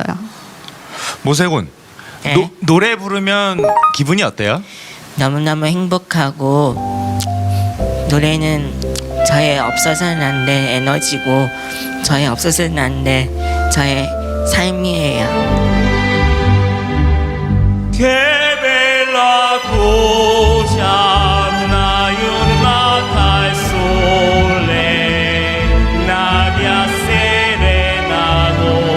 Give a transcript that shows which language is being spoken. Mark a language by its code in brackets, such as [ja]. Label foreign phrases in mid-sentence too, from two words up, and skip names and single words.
[ko] 모세군, 네. 노래 부르면 기분이 어때요? 너무너무 행복하고 노래는 저의 없어서는 안 될 에너지고 저의 없어서는 안 될 저의 삶이에요. [it] che bella cosa una giornata al sole l'aria serenato